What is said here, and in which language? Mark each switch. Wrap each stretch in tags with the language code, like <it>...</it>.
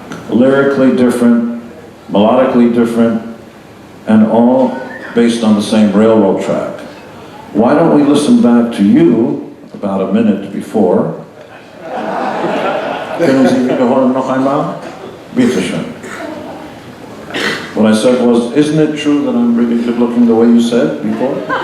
<en>Lyrically different, melodically different, and all based on the same railroad track. Why don't we listen back to you about a minute before?</en> <de>Können Sie wiederholen noch einmal? Bitte schön.</de> <en>What I said was, isn't it true that I'm really good looking the way you said before?</en>